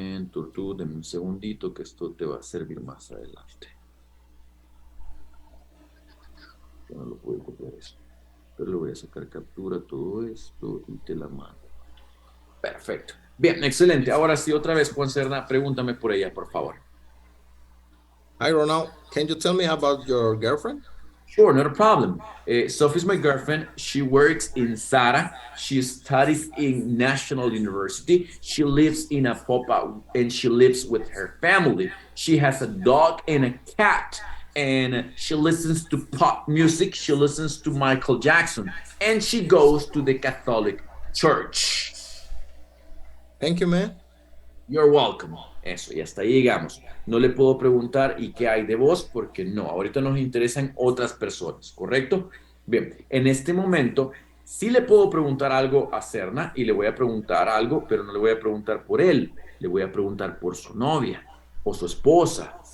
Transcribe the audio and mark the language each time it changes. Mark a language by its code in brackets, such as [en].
[es] Tú, deme un segundito que esto te va a servir más adelante. Yo no lo puedo copiar eso. Pero le voy a sacar captura todo esto y te la mando. Perfecto. Bien, excelente. Ahora sí, otra vez, Juan Serna, pregúntame por ella, por favor. [en] Hi, Ronald. Can you tell me about your girlfriend? Sure, not a problem. Sophie's my girlfriend. She works in SARA. She studies in National University. She lives in Apopa and she lives with her family. She has a dog and a cat. And she listens to pop music. She listens to Michael Jackson. And she goes to the Catholic Church. Thank you, man. You're welcome. [es] Eso, y hasta ahí llegamos. No le puedo preguntar ¿y qué hay de vos? Porque no, ahorita nos interesan otras personas, ¿correcto? Bien, en este momento sí le puedo preguntar algo a Serna y le voy a preguntar algo, pero no le voy a preguntar por él, le voy a preguntar por su novia o su esposa.